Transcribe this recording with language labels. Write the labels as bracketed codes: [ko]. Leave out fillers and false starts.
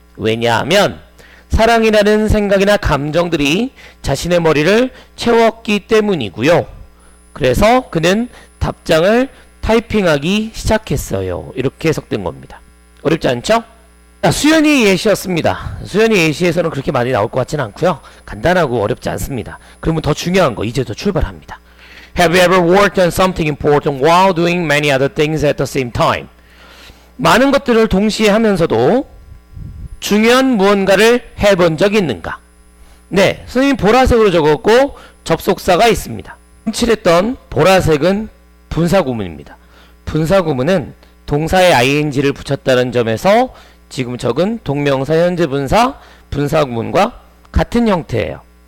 [ko] 왜냐하면 사랑이라는 생각이나 감정들이 자신의 머리를 채웠기 때문이고요. 그래서 그는 답장을 타이핑하기 시작했어요. 이렇게 해석된 겁니다. 어렵지 않죠? 자, 수연이 예시였습니다. 수연이 예시에서는 그렇게 많이 나올 것 같지는 않고요. 간단하고 어렵지 않습니다. 그러면 더 중요한 거 이제 더 출발합니다. [en] Have you ever worked on something important while doing many other things at the same time? [ko] 많은 것들을 동시에 하면서도 중요한 무언가를 해본 적이 있는가? 네, 선생님 보라색으로 적었고 접속사가 있습니다. 칠했던 보라색은 분사구문입니다. 분사구문은 동사에 ing를 붙였다는 점에서 지금 적은 동명사 현재분사 분사구문과 같은 형태예요.